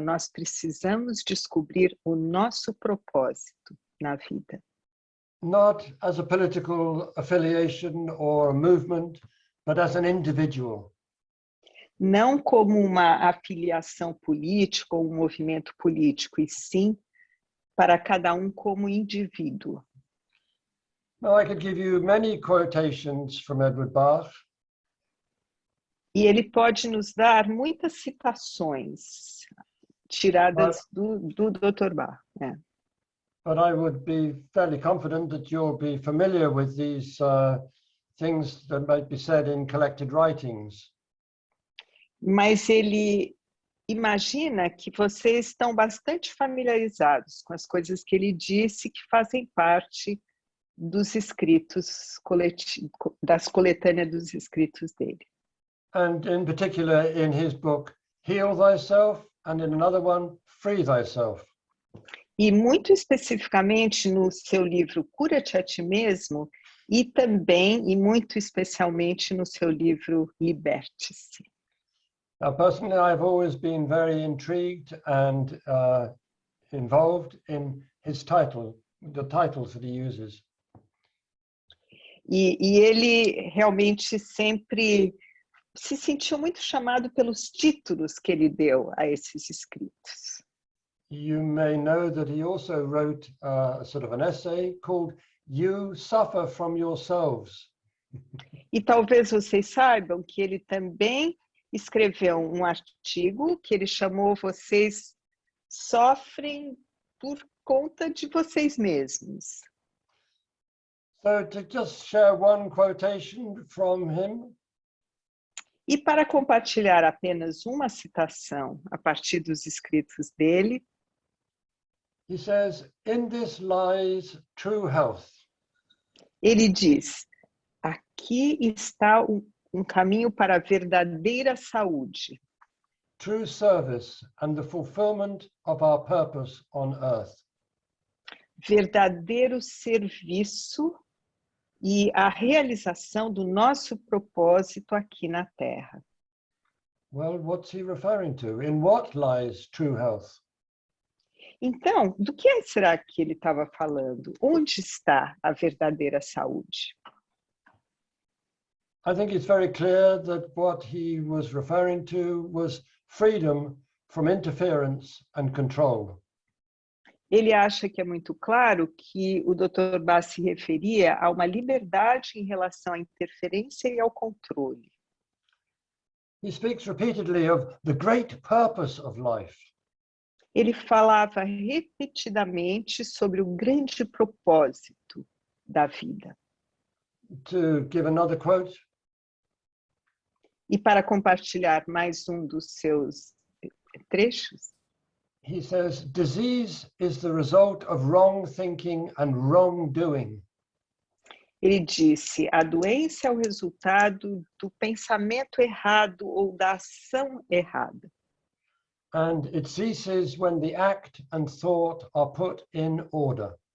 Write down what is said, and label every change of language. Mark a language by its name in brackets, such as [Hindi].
[Portuguese] Nós precisamos descobrir o nosso propósito na vida. [English] Not as a political affiliation or a movement, but as an individual. [Portuguese] Não como uma afiliação política ou um movimento político, e sim para cada um como indivíduo. [English] Now, I could give you many quotations from Edward Bach. [Portuguese] E ele pode nos dar muitas citações tiradas do Dr. Bach. É. [English] But I would be fairly confident that you'll be familiar with these things that might be said in collected writings. [Portuguese] Mas ele imagina que vocês estão bastante familiarizados com as coisas que ele disse que fazem parte dos escritos das coletâneas dos escritos dele. [English] And in particular in his book, Heal Thyself, and in another one, Free Thyself. [Portuguese] E muito especificamente no seu livro Cura-te a ti mesmo, e também e muito especialmente no seu livro Liberte-se. [English] Now, personally, I've always been very intrigued and involved in his title, the titles that he uses. [Portuguese] E ele realmente sempre se sentiu muito chamado pelos títulos que ele deu a esses escritos. [English] You may know that he also wrote a sort of an essay called You Suffer From Yourselves. [Portuguese] E talvez vocês saibam que ele também escreveu um artigo que ele chamou Vocês Sofrem por Conta de Vocês Mesmos. [English] So to just share one quotation from him. [Portuguese] E para compartilhar apenas uma citação a partir dos escritos dele, [English] He says, in this lies true health. [Portuguese] ele diz, aqui está um caminho para a verdadeira saúde. [English] True service and the fulfillment of our purpose on earth. [Portuguese] Verdadeiro serviço e a realização do nosso propósito aqui na Terra. [English] Well, what's he referring to? In what lies true health? [Portuguese] Então, do que será que ele estava falando? Onde está a verdadeira saúde? [English] I think it's very clear that what he was referring to was freedom from interference and control. [Portuguese] Ele acha que é muito claro que o Dr. Bach se referia a uma liberdade em relação à interferência e ao controle. [English] He speaks repeatedly of the great purpose of life. [Portuguese] Ele falava repetidamente sobre o grande propósito da vida. [English] To give another quote, [Portuguese] E para compartilhar mais um dos seus trechos, [English] he says, disease is the result of wrong thinking and wrong doing. [Portuguese] ele disse, a doença é o resultado do pensamento errado ou da ação errada. [English] And it ceases when the act and thought are put in order.